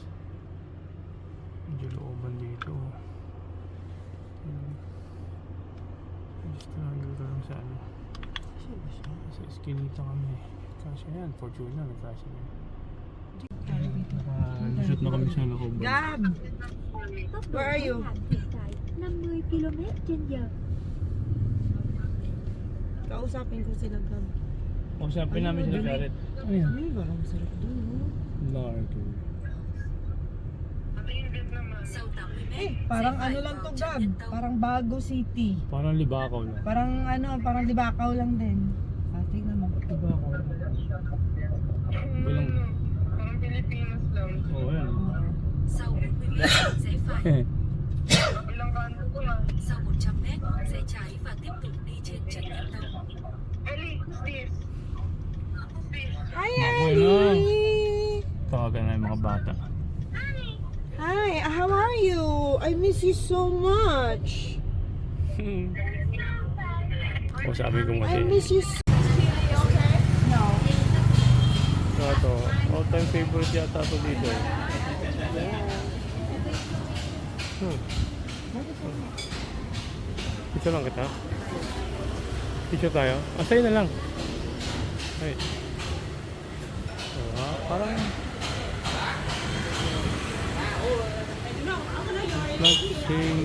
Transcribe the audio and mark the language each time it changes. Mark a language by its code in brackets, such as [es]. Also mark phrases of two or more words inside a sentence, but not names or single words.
[tl] Medyo looban dito. [en] Just triangle [tl] ka lang sa ano. Sa eskinita kami. Kasi yan, Fortuner. Kasi yan. Nakalusot na kami sa loob. Gab! [en] Where are you? [vi] Hiện tại 50 km/h. [tl] Kausapin ko sila, Gab. Usapin namin sila Jared. Ano yan? Ay, parang sarap doon, no? Largo. Parang ano lang to, Gab. Parang Bago City. Parang libakaw na. Parang ano, parang Libakaw lang din. Tingnan mo. Libakaw. Walang... Parang Pilipinas lang. Oo, yan. [vi] Sau 40 mét sẽ phải, [tl] Ilang kanto ko lang. [vi] sau 100 mét sẽ trái và tiếp tục đi trên Trần Nhân Tông. [en] Ellie, this. Hi, Okay Ellie! [tl] Tawagan na yung mga bata. [en] Hi, how are you? I miss you so much. [tl] O sabi ko [en] I [tl] kasi. [en] miss you so [tl] Ito, [en] all-time favorite [tl] yata ito dito. Picture lang kita. Picture tayo. Sa'yo na lang. Ay. Parang... Nag-sing...